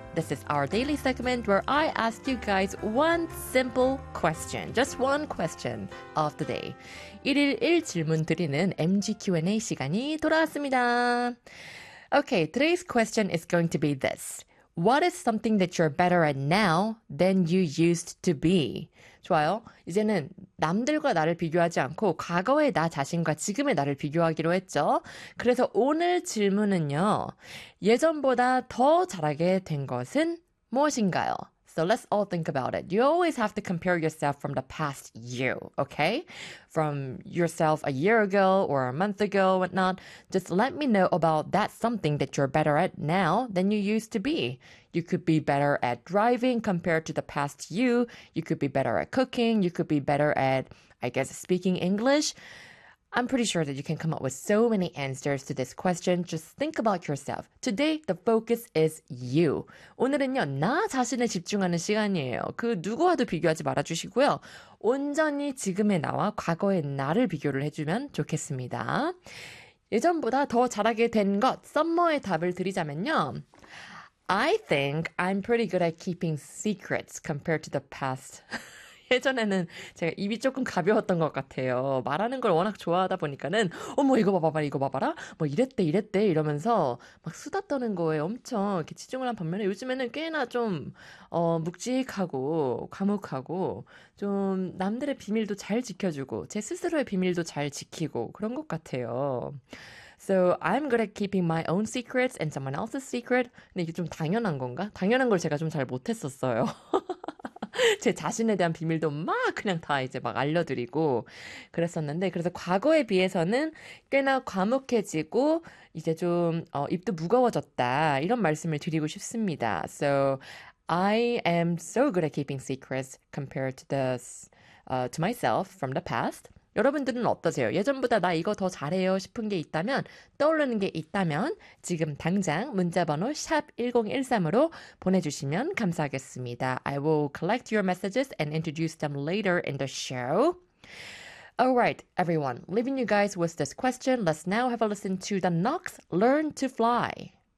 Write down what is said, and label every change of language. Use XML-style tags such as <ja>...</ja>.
<en>This is our daily segment where I ask you guys one simple question, just one question of the day.</en> <ko>일일 일 질문 드리는 MG Q&A 시간이 돌아왔습니다.</ko> <en>Okay, today's question is going to be this. What is something that you're better at now than you used to be?</en> <ko>좋아요. 이제는 남들과 나를 비교하지 않고 과거의 나 자신과 지금의 나를 비교하기로 했죠. 그래서 오늘 질문은요. 예전보다 더 잘하게 된 것은 무엇인가요?</ko> <en>So let's all think about it. You always have to compare yourself from the past you, okay? From yourself a year ago or a month ago, whatnot. Just let me know about that something that you're better at now than you used to be. You could be better at driving compared to the past you. You could be better at cooking. You could be better at, I guess, speaking English. I'm pretty sure that you can come up with so many answers to this question. Just think about yourself. Today, the focus is you.</en> <ko>오늘은요, 나 자신에 집중하는 시간이에요. 그 누구와도 비교하지 말아주시고요. 온전히 지금의 나와 과거의 나를 비교를 해주면 좋겠습니다. 예전보다 더 잘하게 된 것, 썸머의 답을 드리자면요.</ko> <en>I think I'm pretty good at keeping secrets compared to the past.</en> <ko>예전에는 제가 입이 조금 가벼웠던 것 같아요. 말하는 걸 워낙 좋아하다 보니까는 어머 이거 봐봐라 이거 봐봐라 뭐 이랬대 이랬대 이러면서 막 수다 떠는 거에 엄청 이렇게 치중을 한 반면에 요즘에는 꽤나 좀 묵직하고 과묵하고 좀 남들의 비밀도 잘 지켜주고 제 스스로의 비밀도 잘 지키고 그런 것 같아요.</ko> <en>So I'm good at keeping my own secrets and someone else's secret.</en> <ko>근데 이게 좀 당연한 건가? 당연한 걸 제가 좀 잘 못했었어요. 제 자신에 대한 비밀도 막 그냥 다 이제 막 알려드리고 그랬었는데 그래서 과거에 비해서는 꽤나 과묵해지고 이제 좀 입도 무거워졌다 이런 말씀을 드리고 싶습니다.</ko> <en>So I am so good at keeping secrets compared to the to myself from the past.</en> <ko>여러분들은 어떠세요? 예전보다 나 이거 더 잘해요 싶은 게 있다면 떠오르는 게 있다면 지금 당장 문자번호 샵 1013으로 보내주시면 감사하겠습니다.</ko> <en>I will collect your messages and introduce them later in the show. Alright, everyone. Leaving you guys with this question. Let's now have a listen to the Knox Learn to Fly.</en>